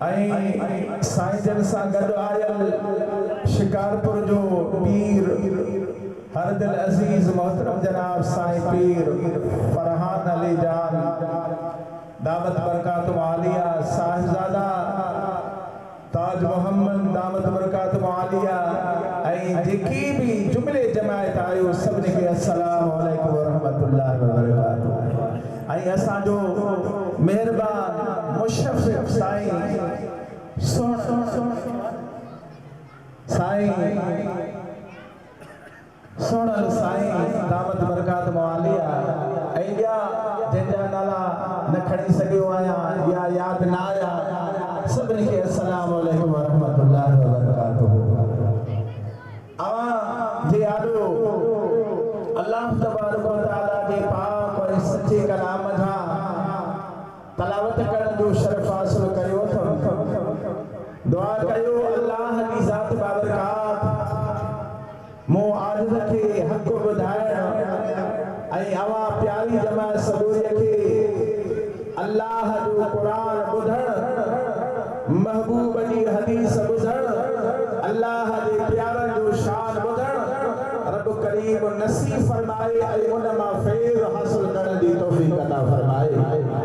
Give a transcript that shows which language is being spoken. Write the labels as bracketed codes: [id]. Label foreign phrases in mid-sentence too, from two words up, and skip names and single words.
[sd] ऐं साईं जन सां गॾु आयल शिकारपुर जो पीर हर दिल अज़ीज़ मोहतरम जनाब साईं पीर फरहान अली जान [ar] دامت بركاته العالية [sd] साहिबजादा ताज मोहम्मद [ar] دامت بركاته العالية [sd] ऐं जेकी भी जुमले जमायत आयो सभिनी खे [ar] السلام عليكم و رحمة الله و بركاته. [sd] ऐं असांजो मेहरबान मुशफ़िक़ साईं सोनल साईं [ar] دامت بركاته العالية [sd] ऐं ॿिया जंहिंजा नाला न खणी सघियो आहियां या यादि न आया सभिनी खे [ar] السلام عليكم و رحمة الله و بركاته. [sd] अवां जे आॾो [ar] الله تبارك و تعالى [sd] जे पाक और सच्चे कलाम जा तलावत करण जो शरफ़ हासिल करियो अथव। दुआ कयो अल्लाह जी ज़ात बाबरकात मूं आजिज़ खे हक़ ॿुधाइण ऐं अवां प्यारी जमात सबूरीअ खे अल्लाह जो क़ुरान ॿुधण महबूब जी हदीस ॿुधण अल्लाह जे प्यारनि जो शान ॿुधण रब करीम नसीब फरमाए ऐं उन मां फैज़ हासिल करण जी तौफ़ीक़ अता फरमाए।